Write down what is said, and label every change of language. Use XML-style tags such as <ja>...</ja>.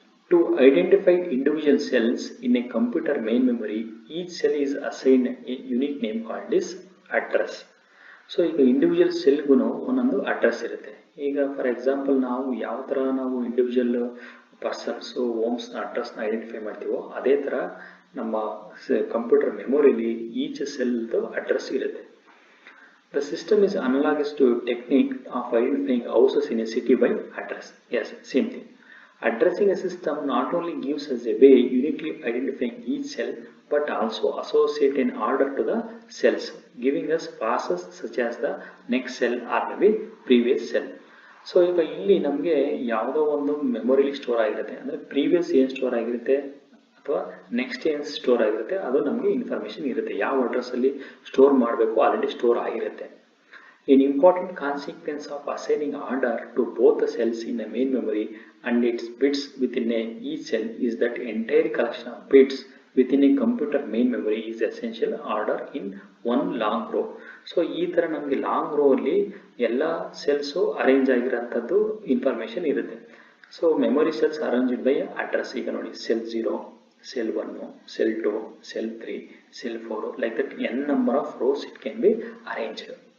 <en>To identify individual cells in a computer main memory, each cell is assigned a unique name called this address.</en> <kn>So ಈಗ individual ಸೆಲ್ಗೂ ಒಂದೊಂದು address ಇರುತ್ತೆ. ಈಗ for example ನಾವು ಯಾವ ಥರ ನಾವು ಇಂಡಿವಿಜುವಲ್ ಪರ್ಸನ್ಸು, ಹೋಮ್ಸ್ನ ಅಡ್ರೆಸ್ನ ಐಡೆಂಟಿಫೈ ಮಾಡ್ತೀವೋ ಅದೇ ಥರ ನಮ್ಮ ಕಂಪ್ಯೂಟರ್ ಮೆಮೊರಿಲಿ ಈಚ್ ಸೆಲ್ದು ಅಡ್ರೆಸ್ ಇರುತ್ತೆ.</kn> <en>The system is analogous to a technique of identifying houses in a city by address. Yes, same thing. Addressing a system not only gives us a way uniquely identifying each cell but also associate an order to the cells, giving us passes such as the next cell or maybe previous cell.</en> <kn>So ಈಗ ಇಲ್ಲಿ ನಮಗೆ ಯಾವುದೋ ಒಂದು ಮೆಮೊರಿಲಿ store ಆಗಿರುತ್ತೆ, ಅಂದರೆ previous ಏನು store ಆಗಿರುತ್ತೆ ಅಥವಾ ನೆಕ್ಸ್ಟ್ ಏನು ಸ್ಟೋರ್ ಆಗಿರುತ್ತೆ ಅದು ನಮಗೆ ಇನ್ಫಾರ್ಮೇಷನ್ ಇರುತ್ತೆ. ಯಾವ ಅಡ್ರೆಸ್ಸಲ್ಲಿ ಸ್ಟೋರ್ ಮಾಡಬೇಕು ಆಲ್ರೆಡಿ ಸ್ಟೋರ್ ಆಗಿರುತ್ತೆ.</kn> <en>An important consequence of assigning order to both the cells in a main memory and its bits within each cell is that entire collection of bits within a computer main memory is essential order in one long row.</en> <kn>So ಈ ಥರ ನಮಗೆ long rho ಅಲ್ಲಿ ಎಲ್ಲ cells arrange ಆಗಿರೋಂಥದ್ದು information ಇರುತ್ತೆ.</kn> <en>So memory cells arranged by address.</en> <kn>ಈಗ ನೋಡಿ</kn> <en>Cell 0, cell 1, cell 2, cell 3, cell 4, like that n number of rows it can be arranged.</en>